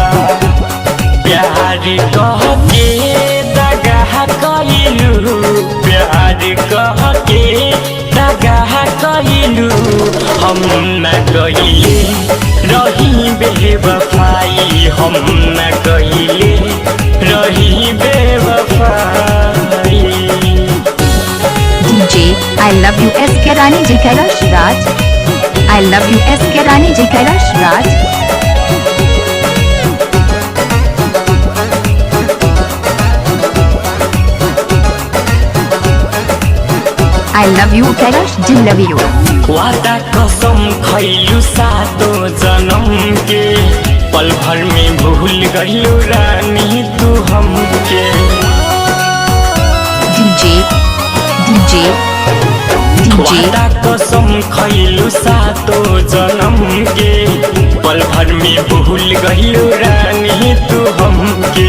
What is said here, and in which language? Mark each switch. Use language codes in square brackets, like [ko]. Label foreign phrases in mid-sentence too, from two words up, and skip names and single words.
[bho] प्यार कह के दगा कइलू, प्यार कह के दगा कइलू। हम न कइले रही बेवफाई, हम न कइले रही बेवफाई। [en] DJ, I love you SK Rani Ji Kailash Raj. I love you SK Rani Ji Kailash Raj. I love you Kailash Ji love you. [bho] वादा कसम खइलू सातो जन्म के, पल भर में भूल गइलू रानी तू हमके। [en] DJ, DJ, DJ. [bho] वादा कसम खइलू सातो जन्म के, पल भर में भूल गइलू रानी तू हमके।